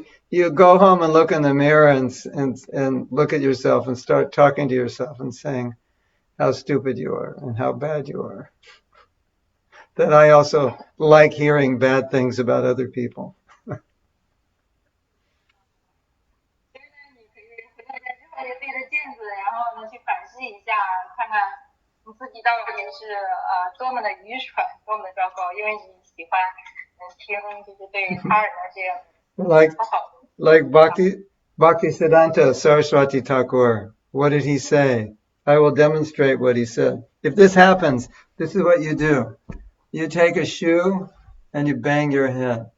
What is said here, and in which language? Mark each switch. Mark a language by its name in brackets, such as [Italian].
[English] You go home and look in the mirror and look at yourself and start talking to yourself and saying how stupid you are and how bad you are. That I also like hearing bad things about other people. [Chinese] 对着镜子，然后呢去反思一下，看看你自己到底是多么的愚蠢，多么的糟糕，因为你喜欢听就是对他人的这样不好的。 [English] Like Bhaktisiddhanta Saraswati Thakur, what did he say? I will demonstrate what he said. If this happens, this is what you do. You take a shoe and you bang your head.